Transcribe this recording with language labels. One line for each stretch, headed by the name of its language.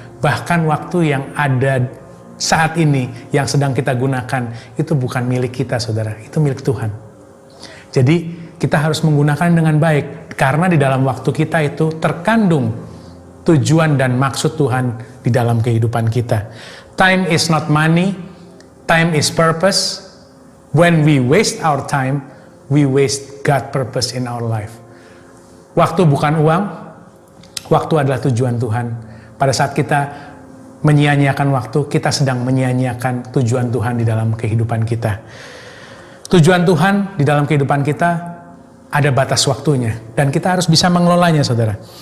Indonesian: Bahkan waktu yang ada saat ini yang sedang kita gunakan itu bukan milik kita, saudara, itu milik Tuhan. Jadi kita harus menggunakan dengan baik karena di dalam waktu kita itu terkandung tujuan dan maksud Tuhan di dalam kehidupan kita.
English: Time is not money, time is purpose. When we waste our time, we waste God purpose in our life.
Indonesian: Waktu bukan uang, waktu adalah tujuan Tuhan. Pada saat kita menyia-nyiakan waktu, kita sedang menyia-nyiakan tujuan Tuhan di dalam kehidupan kita. Tujuan Tuhan di dalam kehidupan kita ada batas waktunya dan kita harus bisa mengelolanya, saudara.